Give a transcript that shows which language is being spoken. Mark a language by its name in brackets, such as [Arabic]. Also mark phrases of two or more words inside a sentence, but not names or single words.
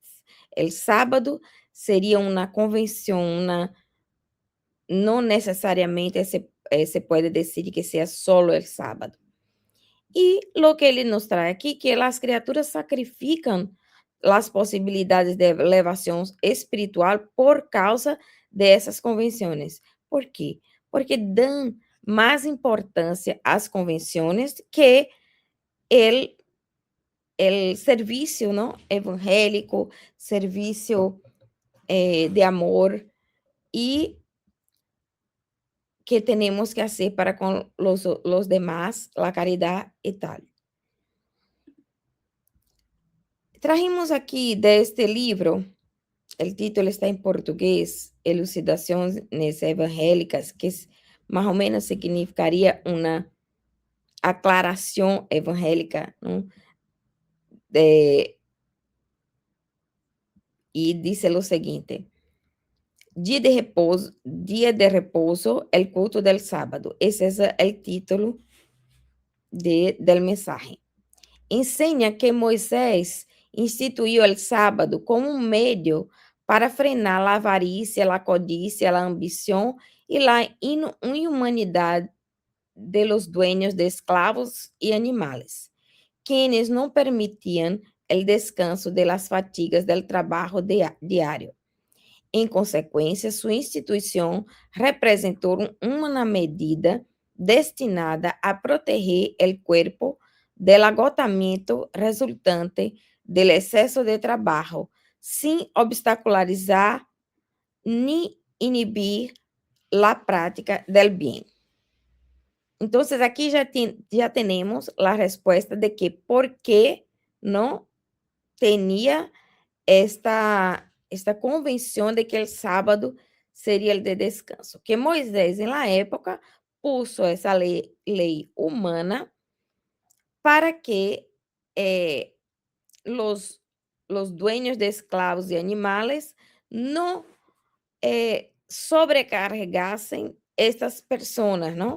[Spanish] El sábado sería una convención, no necesariamente se puede decir que sea solo el sábado. Y lo que él nos trae aquí, que las criaturas sacrifican las posibilidades de elevación espiritual por causa de esas convenciones. ¿Por qué? Porque dan más importancia [Portuguese] às convenções [Spanish] que el servicio, ¿no? Evangélico, servicio de amor y que tenemos que hacer para con los demás, la caridad y tal. [Portuguese] Trajimos aqui deste livro, o título está em português, Elucidações Evangélicas, que mais ou menos significaria uma aclaração evangélica, não? E diz o seguinte: dia de repouso, [Spanish] el culto del sábado. [Portuguese] Esse é o título [Spanish] del mensaje. Enseña que [Portuguese] Moisés instituiu o sábado como um meio para frenar a avarícia, a codicia, a ambição e a inhumanidade [Spanish] de los dueños de esclavos [Portuguese] e animais, quienes não permitiam o descanso [Spanish] de las fatigas del [Portuguese] trabalho diário. Em consequência, sua instituição representou uma medida destinada a proteger o corpo del agotamento resultante del excesso de trabalho, sem obstacularizar ni inibir [Spanish] la prática del bien. Entonces, aquí ya tenemos la respuesta de que por qué no tenía esta convención de que el sábado sería el de descanso, que Moisés en la época puso esa ley humana para que los, los dueños de esclavos y animales no sobrecargasen estas personas, ¿no?